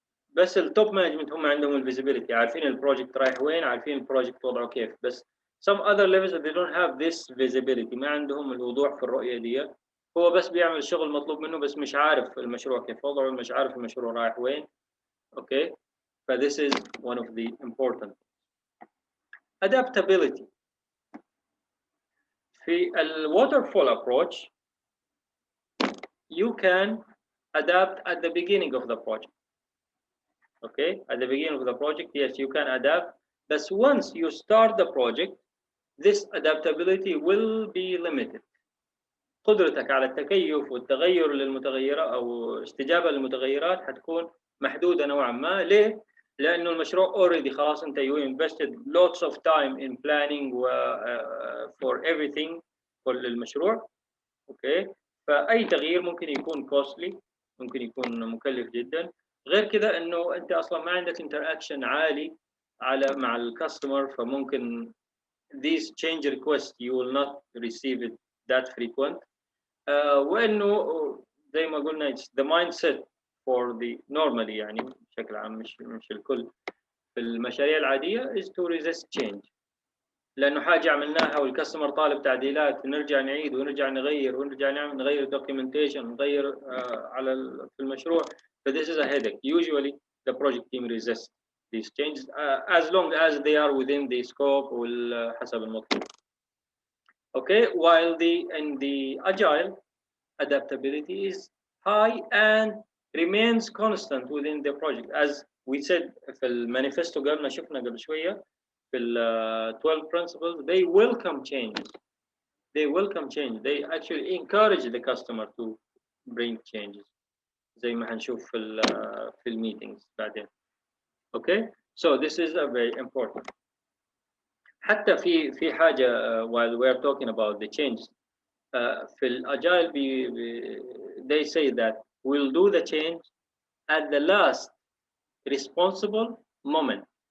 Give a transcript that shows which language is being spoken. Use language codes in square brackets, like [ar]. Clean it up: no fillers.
[ar] بس التوب مانجمنت هم عندهم الفيزيبيليتي، عارفين البروجكت رايح وين، عارفين البروجكت وضعه كيف، بس [en] some other levels they don't have this visibility، [ar] ما عندهم الوضوح في الرؤية دي، هو بس بيعمل الشغل المطلوب منه بس مش عارف المشروع كيف وضعه، مش عارف المشروع رايح وين. [en] Okay, ف this is one of the important. Adaptability. في الwaterfall approach you can adapt at the beginning of the project. Okay, at the beginning of the project, yes, you can adapt, but once you start the project, this adaptability will be limited. [ar] قدرتك على التكيف والتغير للمتغيرات أو استجابة للمتغيرات حتكون محدودة نوعا ما. ليه؟ لأنه المشروع already خلاص أنت [en] you invested lots of time in planning for everything [ar] for المشروع. أوكي، فأي تغيير ممكن يكون costly، ممكن يكون مكلف جدا. غير كذا إنه أنت أصلا ما عندك interaction عالي مع الكاستمر، فممكن [en] these change requests you will not receive it that frequent. [ar] وإنه زي ما قلنا [en] it's the mindset for the normally [ar] يعني بشكل عام مش الكل في المشاريع العادية [en] is to resist change، [ar] لأنه حاجة عملناها والكاستمر طالب تعديلات نرجع نعيد ونرجع نغير ونرجع نغير documentation نغير في المشروع. [en] So this is a headache. Usually the project team resists these changes as long as they are within the scope [ar] وحسب المطلوب. [en] Okay, while in the agile adaptability is high and remains constant within the project. As we said [ar] في المانيفستو قبل شفنا قبل شوية [en] في 12 principles, they welcome changes. They welcome change. They actually encourage the customer to bring changes. [ar] زي ما هنشوف في الميتينجز بعدين. [en] Okay, so this is a very important. [ar] حتى في حاجة [en] while we are talking about the changes في الأجايل they say that we'll do the change at the last responsible moment.